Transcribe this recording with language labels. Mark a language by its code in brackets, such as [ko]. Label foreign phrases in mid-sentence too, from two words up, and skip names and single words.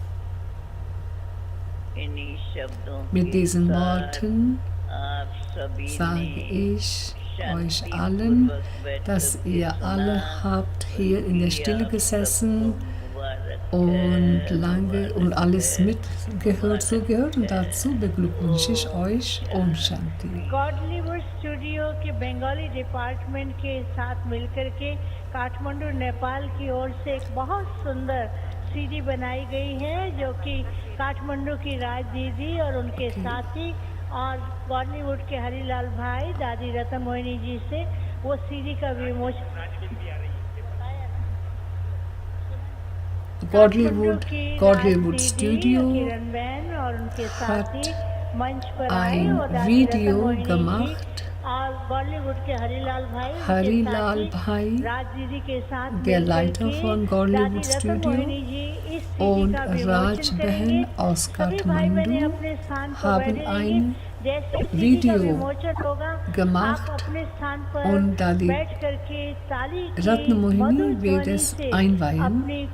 [de] Mit diesen Worten sage ich euch allen, dass ihr alle habt hier in der Stille gesessen und lange und alles mitgehört, zugehört, und dazu beglückwünsche ich euch [hi] ओम शांति. गॉडली वुड स्टूडियो के [en] Bengali Department [hi] के साथ मिलकर के काठमांडू नेपाल की ओर से एक बहुत सुंदर सीडी बनाई गई है, जो कि काठमांडू की राज दीदी और उनके साथी और बॉलीवुड के हरिलाल भाई दादी रतन मोहिनी जी से वो सीडी का विमोचन [de] Godlywood Studio hat ein Video gemacht. Harilal Bhai, der Leiter von Godlywood Studio, und Raj Behan aus Kathmandu haben ein Video gemacht, und da die Ratna Mohini wird es einweihen